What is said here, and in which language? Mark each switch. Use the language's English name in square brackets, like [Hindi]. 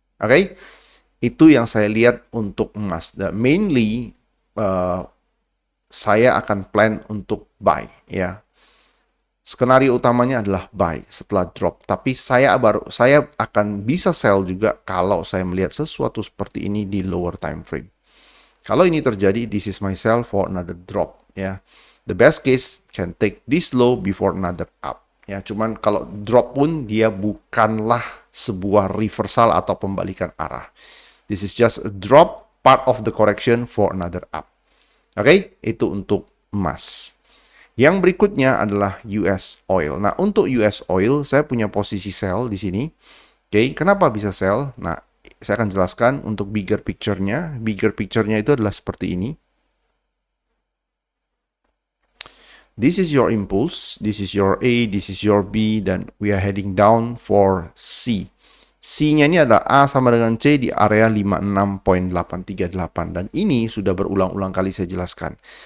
[Indonesian] Oke, itu yang saya lihat untuk emas. Mainly, saya akan plan untuk buy, ya. Skenario utamanya adalah buy setelah drop. Tapi saya akan bisa sell juga kalau saya melihat sesuatu seperti ini di lower time frame. Kalau ini terjadi, [English] this is my sell for another drop. Ya, the best case can take this low before another up. [Indonesian] Ya, cuman kalau drop pun dia bukanlah sebuah reversal atau pembalikan arah. [English] This is just a drop, part of the correction for another up. [Indonesian] Oke, itu untuk emas. Yang berikutnya adalah US oil. Nah, untuk US oil, saya punya posisi sell di sini. Oke, kenapa bisa sell? Nah, saya akan jelaskan untuk bigger picture-nya. Bigger picture-nya itu adalah seperti ini. [English] This is your impulse, this is your A, this is your B, dan we are heading down for C. [Indonesian] C-nya ini adalah A sama dengan C di area 56.838. Dan ini sudah berulang-ulang kali saya jelaskan.